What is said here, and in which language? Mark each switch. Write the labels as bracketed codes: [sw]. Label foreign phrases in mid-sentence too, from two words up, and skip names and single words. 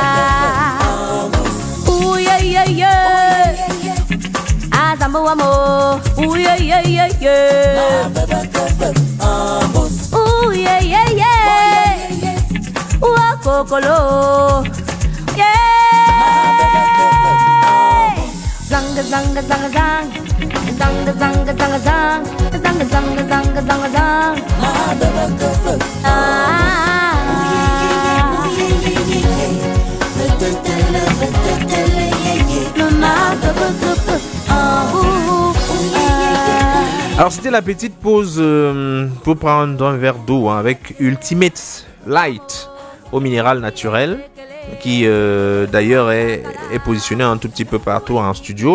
[fr] Uye ye ye, azamu amo. Uye ye ye ye, uye ye ye, wakokolo, yeah. Zanga zanga zanga zang, zanga zanga zanga zang, zanga zanga zanga zanga zang. Alors c'était la petite pause pour prendre un verre d'eau avec Ultimate Light au minéral naturel, qui d'ailleurs est positionné un tout petit peu partout en studio.